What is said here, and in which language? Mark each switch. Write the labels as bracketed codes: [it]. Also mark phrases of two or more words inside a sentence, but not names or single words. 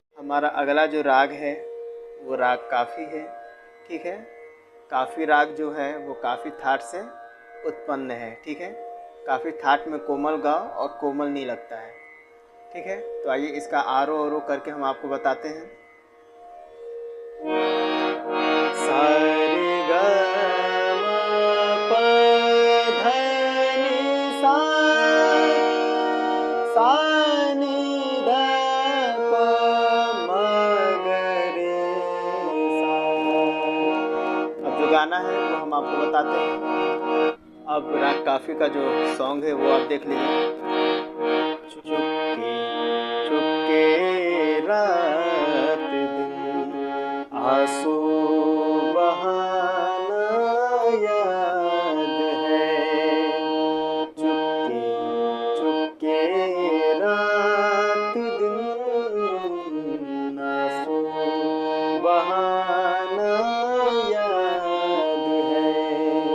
[hi] हमारा अगला जो राग है वो राग काफ़ी है, ठीक है। काफ़ी राग जो है वो काफ़ी थाट से उत्पन्न है, ठीक है। काफ़ी थाट में कोमल गा और कोमल नहीं लगता है, ठीक है। तो आइए इसका आरो औरो करके हम आपको बताते हैं। सा रे ग म प ध नि सा, सा नि ध प म ग रे सा। अब जो गाना है वो हम आपको बताते हैं। अब राग काफ़ी का जो सॉन्ग है वो आप देख लीजिए। चुपके चुपके रात दिन आंसू बहाना याद है, चुपके चुपके रात दिन आंसू बहाना याद है।